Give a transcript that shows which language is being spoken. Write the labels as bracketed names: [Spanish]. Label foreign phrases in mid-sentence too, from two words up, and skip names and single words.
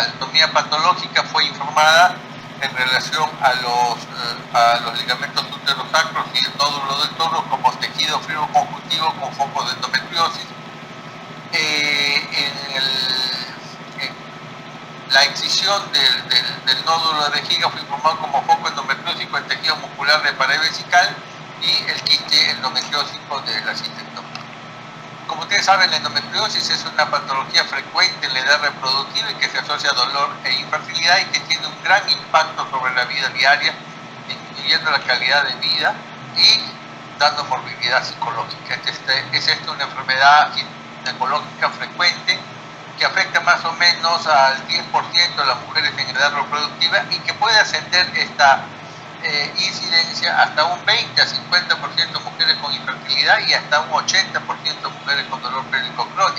[Spanish] La anatomía patológica fue informada en relación a los ligamentos uterosacros y el nódulo del tórax como tejido fibroconjuntivo con foco de endometriosis. La excisión del nódulo de vejiga fue informado como foco endometriósico en tejido muscular de pared vesical y el quiste endometriósico de la cistectomía. Como ustedes saben, la endometriosis es una patología frecuente en la edad reproductiva y que se asocia a dolor e infertilidad y que tiene un gran impacto sobre la vida diaria, disminuyendo la calidad de vida y dando morbilidad psicológica. Es esta una enfermedad ginecológica frecuente que afecta más o menos al 10% de las mujeres en edad reproductiva y que puede ascender esta incidencia hasta un 20 a 50% mujeres con infertilidad y hasta un 80% mujeres con dolor pélvico crónico.